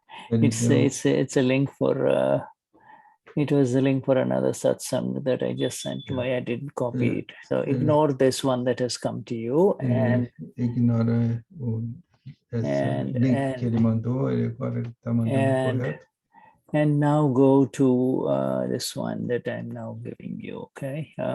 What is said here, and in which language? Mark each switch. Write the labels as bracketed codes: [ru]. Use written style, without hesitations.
[en] It's a link for. It was a link for another satsang that I just sent to I didn't copy it. So ignore this one that has come to you and [pt] ignora esse link que ele mandou. Ele agora está mandando correto. [en] And now go to this one that I'm now giving you. Okay.